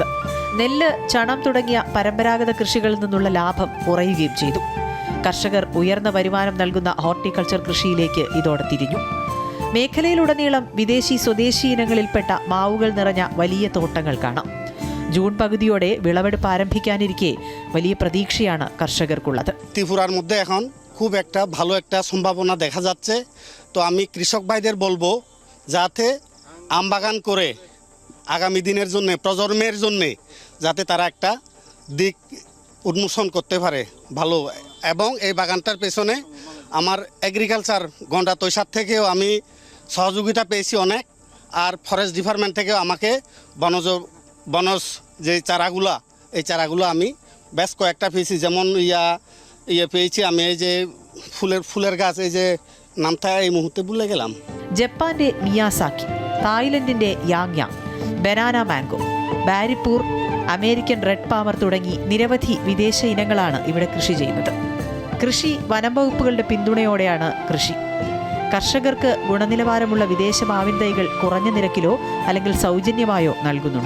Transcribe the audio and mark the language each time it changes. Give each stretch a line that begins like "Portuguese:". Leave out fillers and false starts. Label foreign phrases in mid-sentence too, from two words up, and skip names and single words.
Malayalam: നെല്ല്, ചണം തുടങ്ങിയ പരമ്പരാഗത കൃഷികളിൽ നിന്നുള്ള ലാഭം കുറയുകയും ചെയ്തു. കർഷകർ ഉയർന്ന വരുമാനം നൽകുന്ന ഹോർട്ടിക്കൾച്ചർ കൃഷിയിലേക്ക് ഇതോടെ തിരിഞ്ഞു. മേഖലയിലുടനീളം വിദേശി സ്വദേശി ഇനങ്ങളിൽപ്പെട്ട മാവുകൾ നിറഞ്ഞ വലിയ തോട്ടങ്ങൾ കാണാം. ജൂൺ പകുതിയോടെ വിളവെടുപ്പ് ആരംഭിക്കാനിരിക്കെ വലിയ പ്രതീക്ഷയാണ് കർഷകർക്കുള്ളത്.
Bangla: ত্রিপুরার মধ্যে এখন খুব একটা ভালো একটা সম্ভাবনা দেখা যাচ্ছে। তো আমি কৃষক ভাইদের বলবো যাতে আম বাগান করে আগামী দিনের জন্য প্রজন্মের জন্য যাতে তারা একটা দিক উন্মোচন করতে পারে ভালো। এবং এই বাগানটার পেছনে আমার এগ্রিকালচার গন্ডা তৈশার থেকেও আমি সহযোগিতা পেয়েছি অনেক, আর
English: forest department
Bangla: থেকেও আমাকে বনজ যে চারাগুলা এই চারাগুলো আমি বেশ কয়েকটা পেয়েছি। যেমন পেয়েছি আমি এই যে ফুলের গাছ, এই যে নামটা এই মুহূর্তে ভুলে গেলাম।
Malayalam: ജപ്പാന്റെ മിയാസാക്കി, തായ്ലൻഡിന്റെ യാങ്യാങ്, ബനാന മാംഗോ, ബാരിപ്പൂർ, അമേരിക്കൻ റെഡ് പാമർ തുടങ്ങി നിരവധി വിദേശ ഇനങ്ങളാണ് ഇവിടെ കൃഷി ചെയ്യുന്നത്. കൃഷി വനം വകുപ്പുകളുടെ പിന്തുണയോടെയാണ് കൃഷി. കർഷകർക്ക് ഗുണനിലവാരമുള്ള വിദേശ മാവിൻ തൈകൾ കുറഞ്ഞ നിരക്കിലോ അല്ലെങ്കിൽ സൗജന്യമായോ നൽകുന്നുണ്ട്.